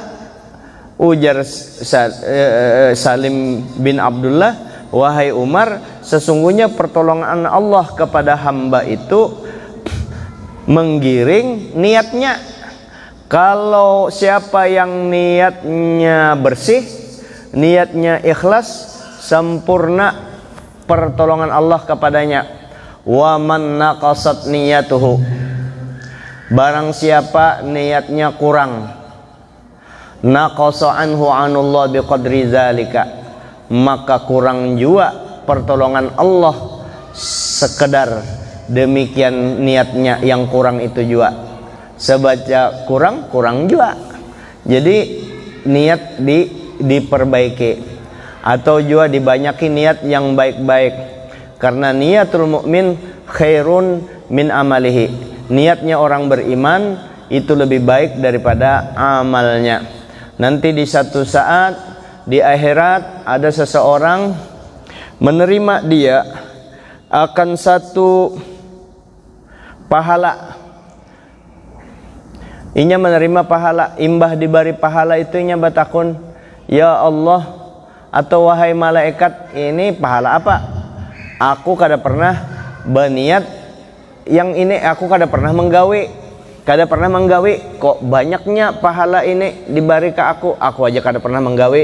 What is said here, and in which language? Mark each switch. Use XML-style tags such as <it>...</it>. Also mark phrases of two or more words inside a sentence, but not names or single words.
<id>Ujar Salim bin Abdullah, wahai Umar, sesungguhnya pertolongan Allah kepada hamba itu menggiring niatnya. Kalau siapa yang niatnya bersih, niatnya ikhlas, sempurna pertolongan Allah kepadanya.</id> <ar>ومن نقصت نيته, barang siapa niatnya kurang, نقص عنه عون الله بقدر ذلك,</ar> <id>maka kurang juga pertolongan Allah sekedar demikian niatnya yang kurang itu juga. Sebaca kurang juga. Jadi niat diperbaiki, atau juga dibanyaki niat yang baik-baik. Karena</id> <ar>نية المؤمن خير من عمله,</ar> <id>niatnya orang beriman itu lebih baik daripada amalnya. Nanti di satu saat di akhirat ada seseorang menerima dia akan satu pahala.</id> <bjn>Inya menerima pahala, imbah diberi pahala itu inya batakun, ya Allah, atau wahai malaikat, ini pahala apa? Aku kada pernah berniat yang ini, aku kada pernah menggawe, kok banyaknya pahala ini diberi ke aku aja kada pernah menggawe.</bjn>